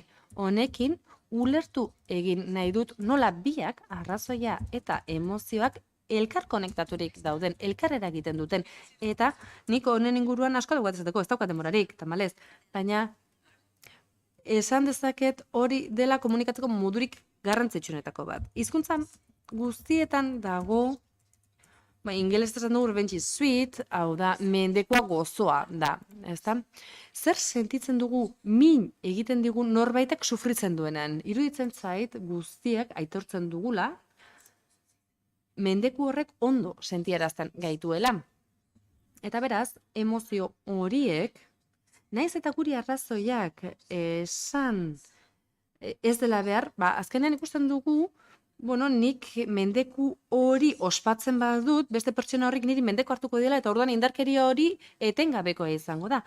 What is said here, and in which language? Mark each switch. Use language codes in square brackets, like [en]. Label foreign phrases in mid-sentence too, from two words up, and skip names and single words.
[eu] Honekin, ulertu egin nahi dut nola biak arrazoia eta emozioak elkar konektaturik dauden, elkar eragiten duten, eta nik honen inguruan asko dugu ez daukat denborarik, tamalez, baina esan dezaket hori dela komunikatzeko modurik garrantzitsuenetako bat. Hizkuntza guztietan dago, ingeles esan dugu [en] revenge is sweet, [eu] hau da, mendekoa gozoa da, ezta? Zer sentitzen dugu min egiten digun norbaitek sufritzen duenan? Iruditzen zait guztiak aitortzen dugula, mendeku horrek ondo sentiarazten gaituela. Eta beraz, emozio horiek, naiz eta guri arrazoiak esan ez dela behar, azkenean ikusten dugu, nik mendeku hori ospatzen badut, beste pertsona horrik niri mendeko hartuko dela, eta orduan indarkeria hori etengabekoa izango da.